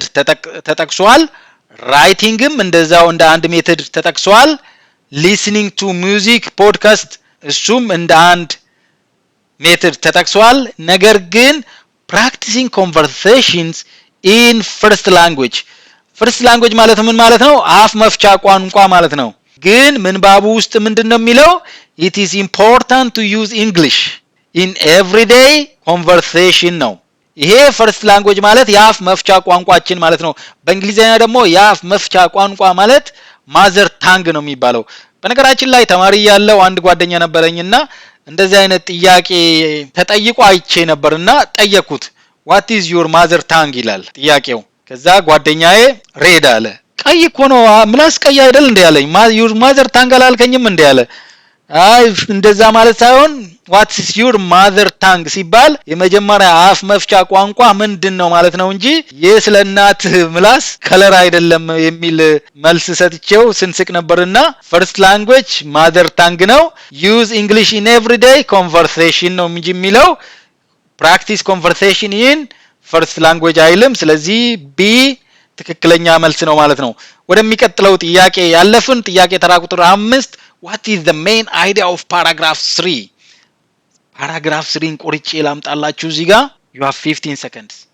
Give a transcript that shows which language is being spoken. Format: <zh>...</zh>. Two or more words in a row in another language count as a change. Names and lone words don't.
<am>ተጠቅሷል። ራይቲንግም እንደዛው እንደ አንድ ሜተድ ተጠቅሷል።</am> <en>listening to music podcast</en> <am>እሱም እንደ አንድ ሜተድ ተጠቅሷል። ነገር ግን</am> <en>practicing conversations in first language</en> <am>ማለት ምን ማለት ነው? አፍ መፍቻ ቋንቋ ማለት ነው። ግን ምንባቡ ውስጥ ምንድነው የሚለው?</am> <en>it is important to use english in everyday conversation</en> <am>ነው። ይሄ</am> <en>first language</en> <am>ማለት የአፍ መፍቻ ቋንቋችን ማለት ነው። በእንግሊዘኛ ደግሞ የአፍ መፍቻ ቋንቋ ማለት</am> <en>mother tongue</en> <am>ነው የሚባለው። በነገራችን ላይ ተማሪ ያለው አንድ ጓደኛ ነበረኝና እንደዚህ አይነት ጥያቄ ተጠይቆ አይቼ ነበርና ጠየቁት</am> <en>what is your mother tongue</en> <am>ይላል ጥያቄው። ከዛ ጓደኛዬ ሬድ አለ። ቀይ እኮ ነው ምላስ ቀይ አይደል እንዴ ያለኝ።</am> <en>your mother tongue</en> <am>አላልከኝም እንዴ ያለ። አይ እንደዛ ማለት ሳይሆን</am> <en>what is your mother tongue</en> <am>ሲባል የመጀመሪያ አፍ መፍቻ ቋንቋ ምንድነው ማለት ነው እንጂ የስለናት ምላስ ከለር አይደለም የሚል መልስ ሰጥቼው ስንስቅ ነበርና</am> <en>first language mother tongue</en> <am>ነው።</am> <en>use english in everyday conversation</en> <am>ነው እንጂ የሚለው</am> <en>practice conversation in first language</en> <am>አይልም። ስለዚህ ቢ ትክክለኛ መልስ ነው ማለት ነው። ወደሚቀጥለው ጥያቄ ያለፍን። ጥያቄ ተራ ቁጥር 5</am> <en>what is the main idea of paragraph 3?</en> <am>paragraph 3ን ቆርጬ ላምጣላችሁ እዚህ ጋር</am> <en>you have 15 seconds.</en>